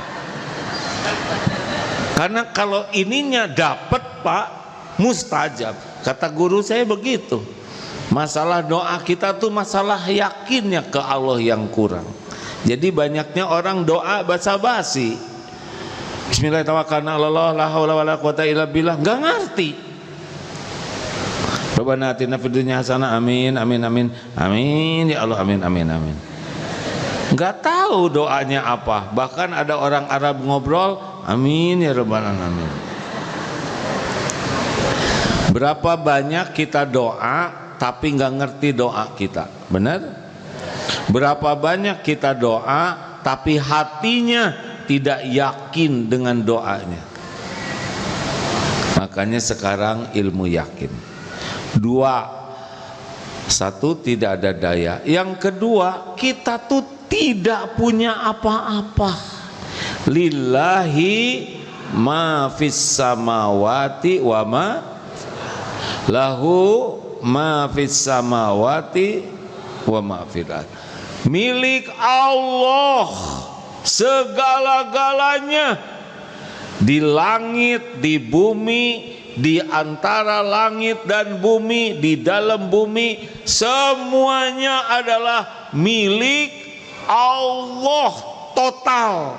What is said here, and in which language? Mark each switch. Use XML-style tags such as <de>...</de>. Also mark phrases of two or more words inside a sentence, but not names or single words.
<id>Karena kalau ininya dapat Pak, mustajab. Kata guru saya begitu. Masalah doa kita tuh masalah yakinnya ke Allah yang kurang. Jadi banyaknya orang doa basa-basi.</id> <ar>بسم الله الرحمن الرحيم, لا حول ولا قوة إلا بالله,</ar> <id>nggak ngerti.</id> <ar>ربنا آتنا في الدنيا حسنة, آمين آمين آمين آمين يا الله، آمين آمين آمين.</ar> <id>Nggak tahu doanya apa. Bahkan ada orang Arab ngobrol,</id> <ar>آمين يا رب العالمين.</ar> <id>Berapa banyak kita doa tapi nggak ngerti doa kita, benar? Berapa banyak kita doa tapi hatinya tidak yakin dengan doanya. Makanya sekarang ilmu yakin. 2, 1 tidak ada daya. Yang kedua, kita tuh tidak punya apa-apa.</id> <ar>لله ما في السماوات وما له ما في السماوات وما في الأرض.</ar> <id>Milik Allah segala-galanya, di langit, di bumi, di antara langit dan bumi, di dalam bumi, semuanya adalah milik Allah total.</id>